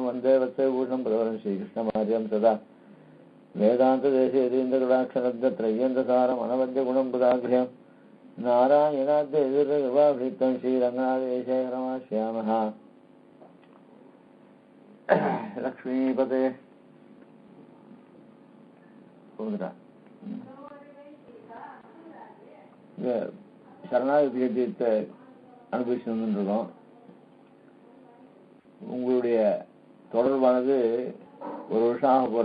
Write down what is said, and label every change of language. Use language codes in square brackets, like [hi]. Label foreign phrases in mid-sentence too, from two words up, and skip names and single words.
[sa] वन्दे वत्सपूर्णं पदवरं श्रीकृष्णमार्यं सदा वेदान्तदेशे यतीन्द्रकटाक्षलब्धत्रय्यन्तसारम् अनवद्यगुणं पदाग्र्यम् नारायणाद्यैर्वाभृतं श्रीरङ्गनाथेशे रमाश्यामः लक्ष्मीपते [ta] சரணாகதி கத்தியத்தை அனுபவிச்சு வந்துருக்கோம். உங்களுடைய தொடர்பானது ஒரு வருஷம் ஆக போறது.